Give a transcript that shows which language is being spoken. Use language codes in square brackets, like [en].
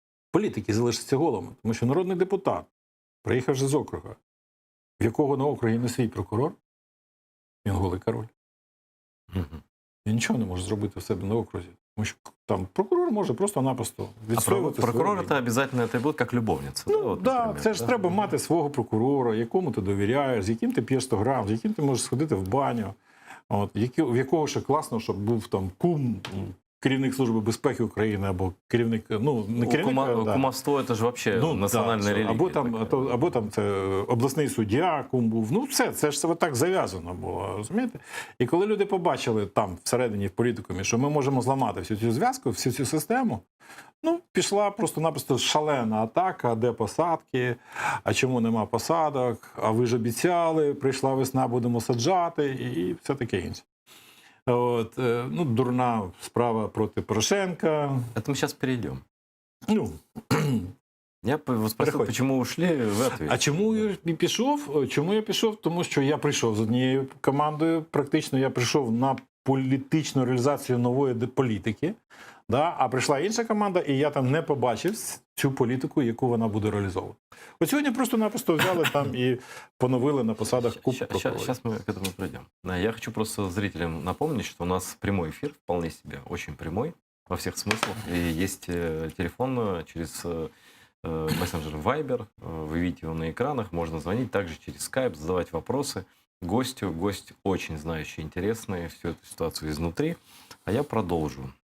[uk] Політики залишаться голими, тому що народний депутат, приїхавши з округа, в якого на округі не свій прокурор, він голий король. Він нічого не може зробити в себе на окрузі. Тому що там прокурор може просто-напросто відстоювати. [ru] А прокурор это обязательно это будет как любовница. Ну, да, вот, да, например, [uk] це ж треба мати свого прокурора, якому ти довіряєш, з яким ти п'єш 100 грам, з яким ти можеш сходити в баню. От, в якого ще класно, щоб був там кум, керівник Служби безпеки України, або керівник, ну, не керівник, [ru] кумовство это же вообще [uk] національна релігія. Або там це обласний суддя, кум був. Ну, все, це ж все так зав'язано було, розумієте? І коли люди побачили там, всередині, в політикумі, що ми можемо зламати всю цю зв'язку, всю цю систему, ну, пішла просто-напросто шалена атака, де посадки, а чому нема посадок, а ви ж обіцяли, прийшла весна, будемо саджати, і все таке інше. От, ну, дурна справа проти Порошенка. [ru] Это мы сейчас перейдем. Ну, я вас спросил, почему ушли, вы ответили. [uk] А чому я пішов? Чому я пішов? Тому що я прийшов з однією командою, практично я прийшов на політичну реалізацію нової політики, да? А прийшла інша команда, і я там не побачив цю політику, яку вона буде реалізовувати. От сьогодні просто-напросто взяли там і поновили на посадах куб прокурорів. [ru] Сейчас мы к этому придем. Я хочу просто зрителям напомнить, что у нас прямой эфир, вполне себе, очень прямой, во всех смыслах. И есть телефон через мессенджер Viber, вы видите его на экранах, можно звонить также через Skype, задавать вопросы гостю. Гость очень знающий, интересный всю эту ситуацию изнутри. А я продолжу.